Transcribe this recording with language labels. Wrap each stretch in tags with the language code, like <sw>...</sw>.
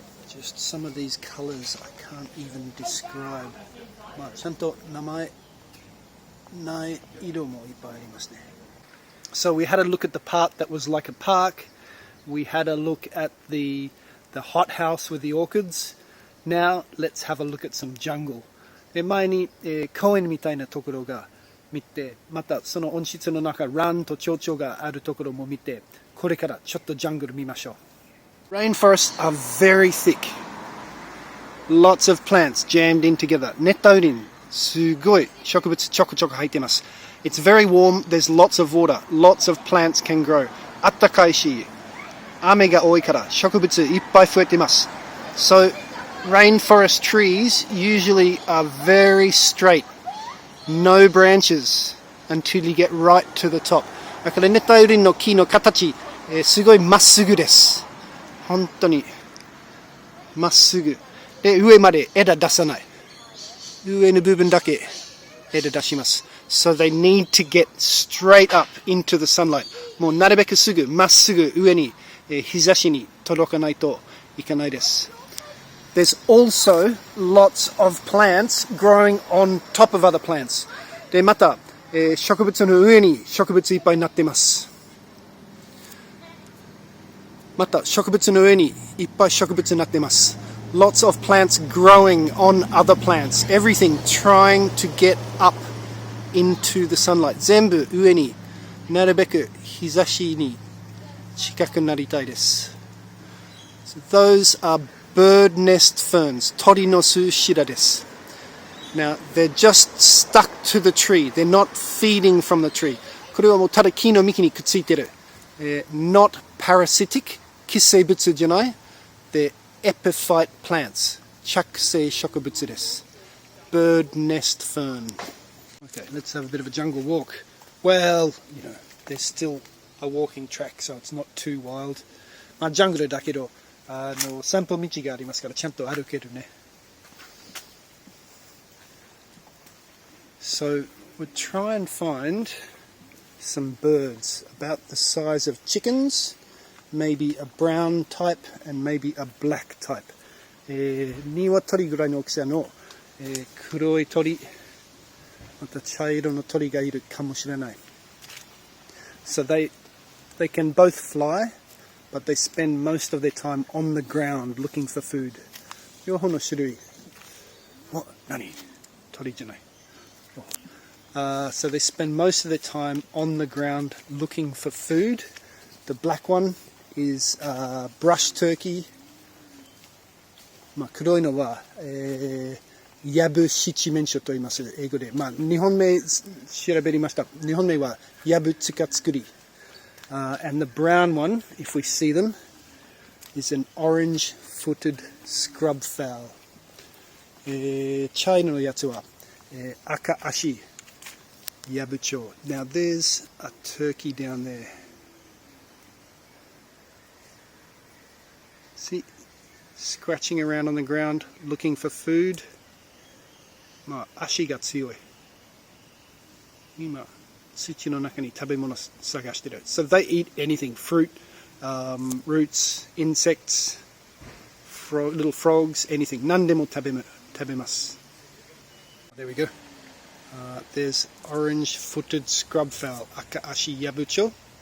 <en>Just some of these colors I can't even describe.</en> <ja>まあちゃんと名前ない色もいっぱいありますね。</ja> <en>So we had a look at the part that was like a park. We had a look at the hothouse with the orchids. Now let's have a look at some jungle.</en> <ja>前に、公園みたいなところが見て、またその温室の中、ランと蝶々があるところも見て、これからちょっとジャングル見ましょう。</ja> <en>Rainforests are very thick. Lots of plants jammed in together.</en> <ja>熱帯雨林、すごい植物ちょこちょこ入っています。</ja> <en>It's very warm. There's lots of water. Lots of plants can grow.</en> <ja>あったかいし、雨が多いから植物いっぱい増えています。</ja> <en>So rainforest trees usually are very straight. No branches until you get right to the top.</en> <ja>だから熱帯雨林の木の形、すごいまっすぐです。本当にまっすぐ。で、上まで枝出さない。上の部分だけ枝出します。</ja> <en>So they need to get straight up into the sunlight.</en> <ja>もうなるべくすぐ、まっすぐ上に、日差しに届かないといけないです。</ja> <en>There's also lots of plants growing on top of other plants.</en> <ja>で、また、植物の上に植物いっぱいになっています。また、植物の上にいっぱい植物になっています。</ja> <en>Lots of plants growing on other plants. Everything trying to get up into the sunlight.</en> <ja>全部上になるべく日差しに近くなりたいです。</ja> <en>So those are bird nest ferns.</en> <ja>鳥の巣白です。</ja> <en>Now, they're just stuck to the tree. They're not feeding from the tree.</en> <ja>これはもうただ木の幹にくっついてる。</ja> <en>Not parasitic.</en> <ja>寄生物じゃない。で、epiphyte plants. 着生植物です。</ja> <en>Bird nest fern. Okay, let's have a bit of a jungle walk. Well, you know, there's still a walking track, so it's not too wild.</en> <ja>まあ、ジャングルだけど、散歩道がありますから、ちゃんと歩けるね。</ja> <en>So we'll try and find some birds about the size of chickens, maybe a brown type and maybe a black type.</en> <ja>鶏ぐらいの大きさの、黒い鳥、また茶色の鳥がいるかもしれない。</ja> <en>So they can both fly, but they spend most of their time on the ground looking for food.</en> <ja>両方の種類。何？鳥じゃない。</ja> <en>So they spend most of their time on the ground looking for food. The black one is brush turkey.</en> <ja>まあ、黒いのは、ヤブ七面鳥と言います。英語で。まあ、日本名調べました。日本名はヤブツカツクリ。</ja> <en>And the brown one, if we see them, is an orange-footed scrub fowl.</en> <ja>茶色のやつは、赤足。Yabucho.</ja> <en>Now there's a turkey down there. See, scratching around on the ground, looking for food.</en> <ja>まあ、足が強い。今、土の中に食べ物探してる。</ja> <en>So they eat anything, fruit, roots, insects, little frogs, anything.</en> <ja>何でも食べます。</ja> <en>There we go. There's orange-footed scrub fowl, Akaashi yabucho.</en>